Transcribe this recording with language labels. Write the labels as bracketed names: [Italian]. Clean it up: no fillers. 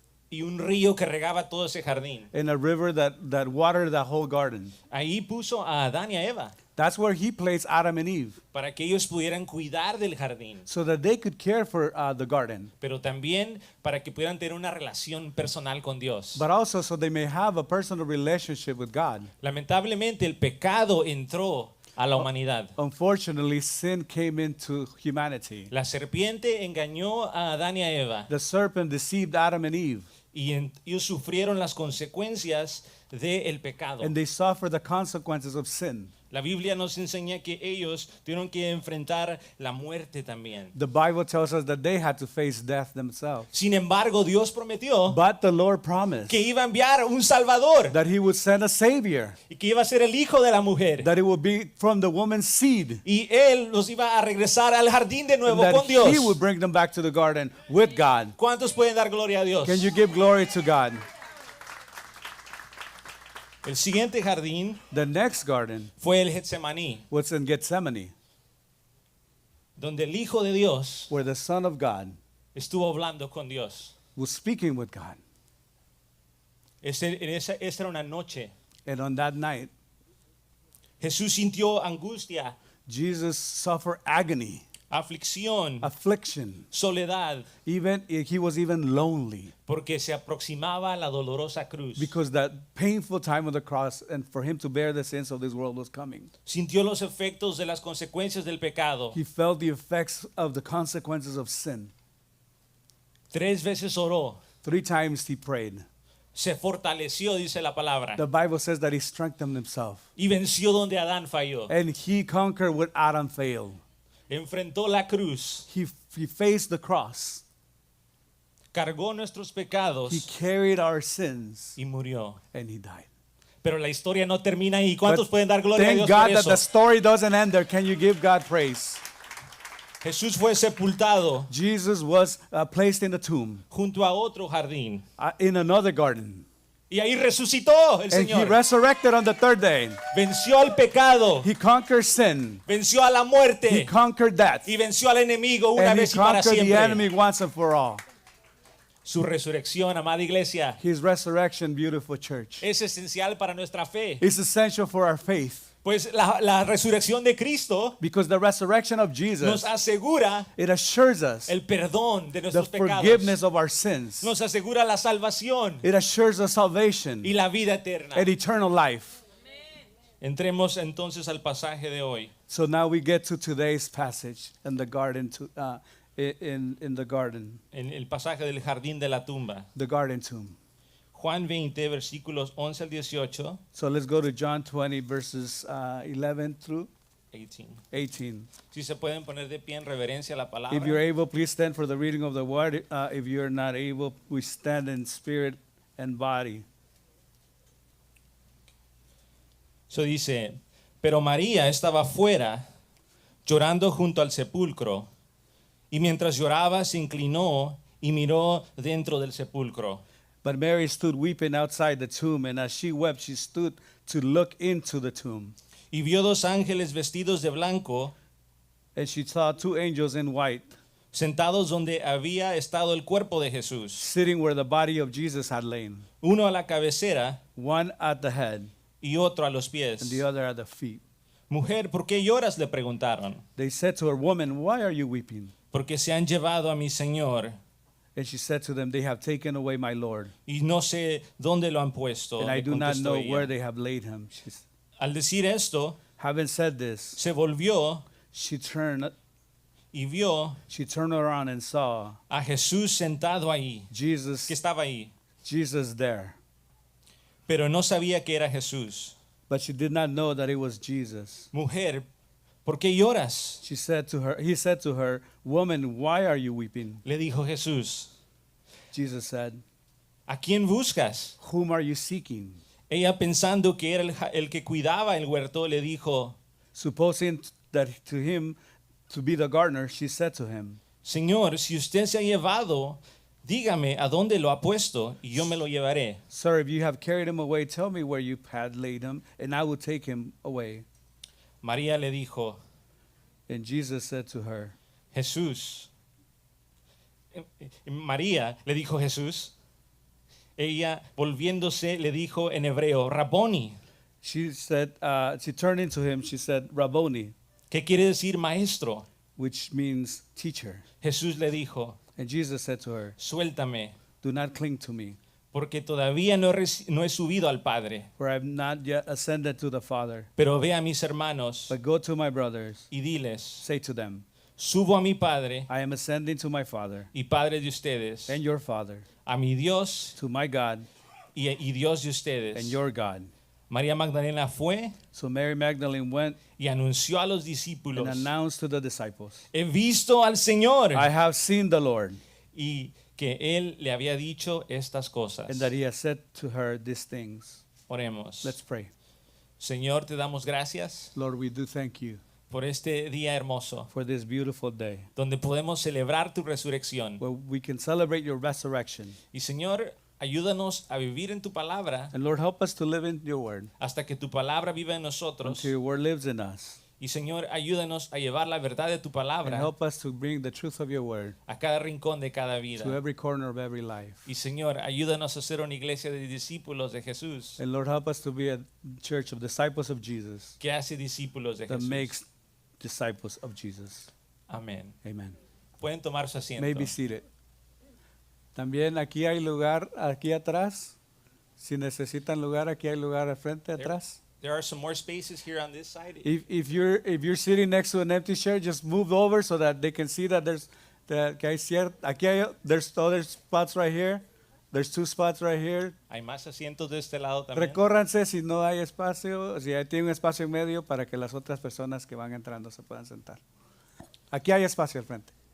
[Spanish] y un río que regaba todo ese jardín. [English] and a river that watered the whole garden. [Spanish] Ahí puso a Adán y a Eva [English] That's where he placed Adam and Eve [Spanish] para que ellos pudieran cuidar del jardín, [English] so that they could care for the garden, [Spanish] pero también para que pudieran tener una relación personal con Dios. [English] but also so they may have a personal relationship with God. [Spanish] Lamentablemente el pecado entró a la humanidad. [English] Unfortunately, sin came into humanity. [Spanish] La serpiente engañó a Adán y a Eva [English] The serpent deceived Adam and Eve, [Spanish] y ellos sufrieron las consecuencias del pecado. [English] and they suffered the consequences of sin. [Spanish] La Biblia nos enseña que ellos tuvieron que enfrentar la muerte también. [English] The Bible tells us that they had to face death themselves. [Spanish] Sin embargo, Dios prometió [English] But the Lord promised [Spanish] que iba a enviar un Salvador [English] that he would send a Savior, [Spanish] y que iba a ser el hijo de la mujer. [English] that it would be from the woman's seed, [Spanish] Y él los iba a regresar al jardín de nuevo [English] that [Spanish] con Dios. [English] he would bring them back to the garden with God. [Spanish] ¿Cuántos pueden dar gloria a Dios? [English] Can you give glory to God? [Spanish] El siguiente jardín [English] The next garden [Spanish] fue el Getsemaní, [English] was in Gethsemane, [Spanish] donde el Hijo de Dios [English] where the Son of God [Spanish] estuvo hablando con Dios. [English] was speaking with God. [Spanish] Esa era una noche. [English] And on that night, [Spanish] Jesús sintió angustia, [English] Jesus suffered agony, [Spanish] aflicción, [English] affliction. [Spanish] soledad, [English] Even he was even lonely [Spanish] porque se aproximaba la dolorosa cruz. [English] because that painful time of the cross and for him to bear the sins of this world was coming. [Spanish] Sintió los efectos de las consecuencias del pecado. [English] He felt the effects of the consequences of sin. [Spanish] 3 veces oró. [English] 3 times he prayed. [Spanish] Se fortaleció, dice la palabra, [English] The Bible says that he strengthened himself [Spanish] y venció donde Adán falló. [English] and he conquered what Adam failed. [Spanish] Enfrentó la cruz, [English] He faced the cross. [Spanish] cargó nuestros [English] He [Spanish] pecados [English] carried our sins [Spanish] y murió. [English] and he died. [Spanish] Pero la historia no termina ahí. ¿Cuántos [English] But [Spanish] pueden dar gloria a [English] thank [Spanish] Dios [English] God [Spanish] por [English] that [Spanish] eso? [English] the story doesn't end there. Can you give God praise? [Spanish] Jesús fue sepultado [English] Jesus was placed in the tomb [Spanish] junto a otro jardín [English] in another garden. [Spanish] y ahí resucitó el [English] And he [Spanish] Señor. [English] resurrected on the third day. [Spanish] Venció al pecado, [English] He conquered sin. [Spanish] venció a la [English] He [Spanish] muerte [English] conquered death. [Spanish] y venció al enemigo una [English] And he [Spanish] vez y para [English] conquered the enemy [Spanish] siempre. [English] once and for all. [Spanish] Su resurrección, amada iglesia, [English] His resurrection, beautiful church, [Spanish] es esencial para nuestra fe. [English] is essential for our faith [Spanish] Pues la resurrección de Cristo [English] because the resurrection of [Spanish] nos [English] Jesus, [Spanish] asegura [English] it assures us [Spanish] el perdón de [English] the [Spanish] nuestros pecados. [English] forgiveness of our sins. [Spanish] Nos asegura la salvación [English] It assures us salvation [Spanish] y la vida eterna. [English] and eternal life. [Spanish] Entremos entonces al pasaje de hoy. [English] So now we get to today's passage in the garden, in the garden, [Spanish] En el pasaje del jardín de la tumba. [English] the garden tomb. [Spanish] Juan 20, versículos 11 al 18. [English] So let's go to John 20, verses 11 through 18. 18. [Spanish] Si se pueden poner de pie en reverencia a la palabra. [English] If you're able, please stand for the reading of the word. If you're not able, we stand in spirit and body. [Spanish] So dice, pero María estaba fuera llorando junto al sepulcro, y mientras lloraba se inclinó y miró dentro del sepulcro. [English] But Mary stood weeping outside the tomb, and as she wept, she stood to look into the tomb. [Spanish] Y vio 2 ángeles vestidos de blanco, [English] And she saw 2 angels in white, [Spanish] sentados donde había estado el cuerpo de Jesús, [English] sitting where the body of Jesus had lain, [Spanish] uno a la cabecera [English] one at the head [Spanish] y otro a los [English] and [Spanish] pies. [English] the other at the feet. [Spanish] Mujer, ¿por qué lloras?, le preguntaron. [English] They said to her, Woman, why are you weeping? [Spanish] Porque se han llevado a mi Señor [English] And she said to them, They have taken away my Lord, [Spanish] y no sé dónde lo han puesto. [English] and I [Spanish] le [English] do not [Spanish] contestó [English] know [Spanish] ella. [English] where they have laid him. [Spanish] Al decir esto, [English] Having said this, [Spanish] se volvió [English] she turned [Spanish] y vio [English] around and saw [Spanish] a Jesús sentado ahí, que [English] Jesus [Spanish] estaba ahí, [English] there. [Spanish] pero no sabía que era Jesús. [English] But she did not know that it was Jesus. [Spanish] Mujer, ¿por qué lloras?, [English] He said to her, Woman, why are you weeping? [Spanish] le dijo Jesús. [English] Jesus said, [Spanish] ¿a quién buscas? [English] whom are you seeking? [Spanish] Ella, pensando que era el que cuidaba el huerto, le dijo, [English] Supposing that to him to be the gardener, she said to him, [Spanish] Señor, si usted se ha llevado, dígame a dónde lo ha puesto y yo me lo llevaré. [English] Sir, if you have carried him away, tell me where you had laid him, and I will take him away. [Spanish] María le dijo, [English] And Jesus said to her, [Spanish] Jesús. María le dijo Jesús. Ella, volviéndose, le dijo en hebreo, Rabboni, [English] she turned into him, she said, Rabboni, [Spanish] ¿qué quiere decir maestro? [English] which means teacher. [Spanish] Jesús le dijo, [English] And Jesus said to her, [Spanish] suéltame, [English] do not cling to me, [Spanish] porque todavía no he subido al Padre. [English] for I have not yet ascended to the Father. [Spanish] Pero ve a mis hermanos [English] But go to my brothers, [Spanish] y diles, [English] say to them, [Spanish] subo a mi Padre [English] I am ascending to my Father [Spanish] y Padre de ustedes, [English] and your Father, [Spanish] a mi Dios [English] to my God [Spanish] y Dios de [English] and [Spanish] ustedes. [English] your God. [Spanish] María Magdalena fue [English] So Mary Magdalene went [Spanish] y anunció a los [English] and [Spanish] discípulos, [English] announced to the disciples, [Spanish] he visto al Señor, [English] I have seen the Lord, [Spanish] y que Él le había dicho estas cosas. [English] and that he has said to her these things. [Spanish] Oremos. [English] Let's pray. [Spanish] Señor, te damos gracias [English] Lord, we do thank you [Spanish] por este día hermoso, [English] for this beautiful day [Spanish] donde podemos celebrar tu resurrección. [English] where we can celebrate your resurrection. [Spanish] Y Señor, ayúdanos a vivir en tu palabra [English] And Lord, help us to live in your word [Spanish] hasta que tu palabra viva en nosotros. [English] until your word lives in us. [Spanish] Y Señor, ayúdanos a llevar la verdad de tu [English] And [Spanish] palabra [English] help us to bring the truth of your word [Spanish] a cada rincón de cada [English] to [Spanish] vida. [English] every corner of every life. [Spanish] Y Señor, ayúdanos a ser una iglesia de discípulos de Jesús, [English] And Lord, help us to be a church of disciples of Jesus [Spanish] que hace discípulos de [English] that [Spanish] Jesús. [English] makes disciples of Jesus. [Spanish] Amén. [English] Amen. [Spanish] Pueden tomar su asiento. [English] May be seated. [Spanish] También aquí hay lugar, aquí atrás. Si necesitan lugar, aquí hay lugar al frente, atrás. [English] There are some more spaces here on this side. If you're sitting next to an empty chair, just move over so that they can see that [Spanish] que hay aquí hay, [English] there's other spots right here. There's 2 spots right here. [Spanish] Hay más asientos de este lado también. Recórranse si no hay espacio, si tiene un espacio en medio para que las otras personas que van entrando se puedan sentar. Aquí hay espacio al frente.